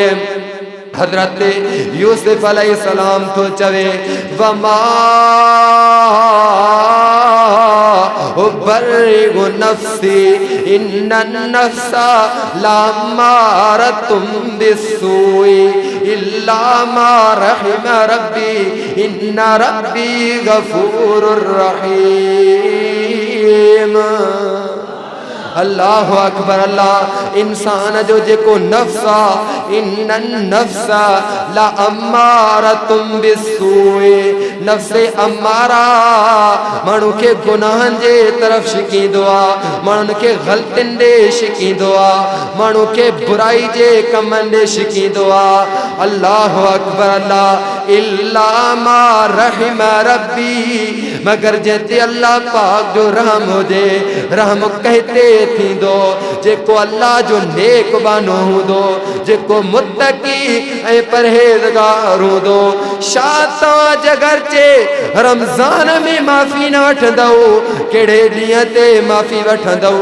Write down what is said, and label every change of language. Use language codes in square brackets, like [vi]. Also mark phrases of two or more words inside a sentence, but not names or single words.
[sd] हज़रत यूसुफ अलैहिस्सलाम तो चवे [ar] وما أبرئ نفسي إن النفس لأمارة بالسوء إلا ما رحم ربي إن ربي غفور رحيم. الله أكبر. [sd] अल्लाह इंसान जो जेको नफ्स आहे [ar] إن النفس لأمارة بالسوء, [sd] नफ्से अम्मारा माण्हू खे गुनाहनि जे तरफ़ शिकींदो आहे, माण्हुनि खे ग़लतियुनि ॾे शिकींदो आहे, माण्हू खे बुराई जे कमनि ॾे शिकींदो आहे। [ar] الله أكبر. الله إلا ما رحم ربي, [sd] मगर जंहिंते अल्लाह पाक जो रहम हुजे, रहम कहते थींदो जेको अल्लाह जो नेक बानो हूंदो, जेको मुत्तकी ऐं परहेज़गार हूंदो। छा तव्हां जगरचे रमज़ान में माफ़ी न वठंदव, कहिड़े ॾींहं ते माफ़ी वठंदव?